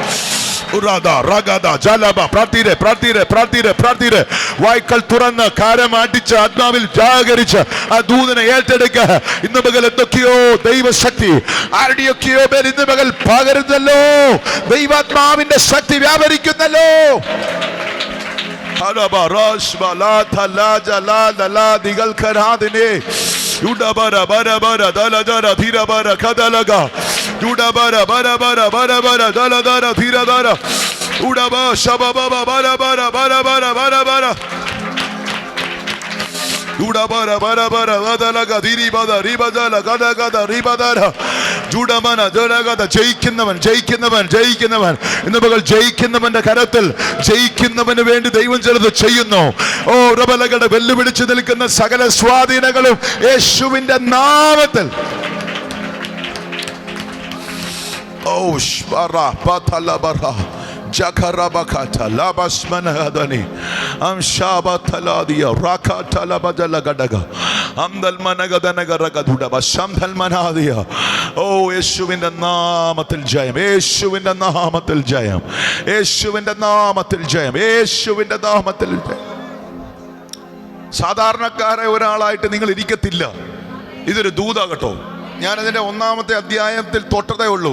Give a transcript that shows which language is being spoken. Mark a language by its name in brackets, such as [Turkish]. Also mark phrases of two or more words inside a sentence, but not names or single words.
[Malayalam] വായ്ക്കൾ തുറന്ന് കാരമടിച്ച് ആത്മാവിൽ ജാഗരിച്ച് ആ ദൂതനെ ഏറ്റെടുക്കുക. ഇന്ന് പകൽ എന്തൊക്കെയോ ദൈവശക്തി ആരുടെയൊക്കെയോ പേര് ഇന്ന് പകൽ പകരുന്നല്ലോ. ദൈവാത്മാവിന്റെ ശക്തി വ്യാപരിക്കുന്നല്ലോ. Udabara bara bara dala dara thira bara kadalaga udabara bara bara bara bara dala dara thira dara udaba shababa bara bara bara bara bara bara udabara bara bara dalaga thiri bada ribadala gada gada ribadara judamana dalaga ജയിക്കുന്നവൻ ഇന്ന് പകൽ ജയിക്കുന്നവന്റെ കരത്തിൽ ജയിക്കുന്നവന് വേണ്ടി ദൈവം ചിലത് ചെയ്യുന്നു. ഓ റബലകളുടെ വെല്ലുവിളിച്ചു നിൽക്കുന്ന സകല സ്വാധീനങ്ങളും യേശുവിന്റെ നാമത്തിൽ ഓ Jakarabakata labasmanadani amshabataladia rakatalabadalagadaga amdalmanagadanagaragaduda basamdalmanadia. ഓ യേശുവിന്റെ നാമത്തിൽ ജയം, യേശുവിന്റെ നാമത്തിൽ ജയം, യേശുവിന്റെ നാമത്തിൽ ജയം, യേശുവിന്റെ നാമത്തിൽ ജയം. സാധാരണക്കാരെ ഒരാളായിട്ട് നിങ്ങൾ ഇരിക്കത്തില്ല. ഇതൊരു ദൂതാകട്ടോ. ഞാനതിന്റെ 1-ാമത്തെ അധ്യായത്തിൽ തൊട്ടതേ ഉള്ളൂ.